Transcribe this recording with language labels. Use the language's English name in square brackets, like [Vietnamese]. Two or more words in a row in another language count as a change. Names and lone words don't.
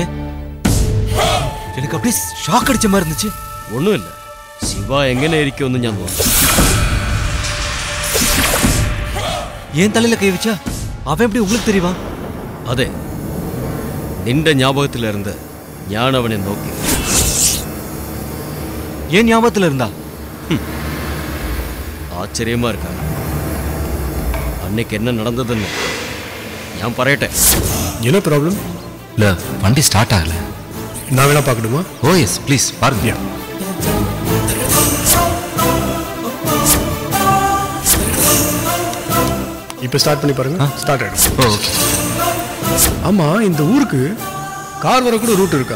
[Tamil] எனக்கு அப்படியே ஷாக் அடிச்ச மாதிரி இருந்துச்சு. ஒண்ணும் இல்ல, [Malayalam] சிவா எങ്ങനെ ഇരിക്കുമെന്ന് ഞാൻ നോക്കി. [Tamil] ஏன் தலையில கை வச்சா அவன் எப்படி உங்களுக்கு தெரியுமா? [Malayalam] അതെ, നിന്റെ ஞாபகத்திலிருந்து ഞാൻ അവനെ നോക്കി. [Tamil] ஏன் ஞாபகத்துல இருந்தா? ஆச்சரியமா இருக்கா? அன்னைக்கு என்ன நடந்ததுன்னு [Malayalam] ഞാൻ പറയട്ടെ. [Tamil] என்ன ப்ராப்ளம்? இல்லை, வண்டி ஸ்டார்ட் ஆகல. நான் வேணா பார்க்கணுமா? ஓ [English] yes please [Tamil] பாருங்க. இப்போ ஸ்டார்ட் பண்ணி பாருங்க. ஸ்டார்ட் ஆயிடும். [English] oh okay. [Tamil] ஆமா, இந்த ஊருக்கு கார் வர கூட ரூட் இருக்கா?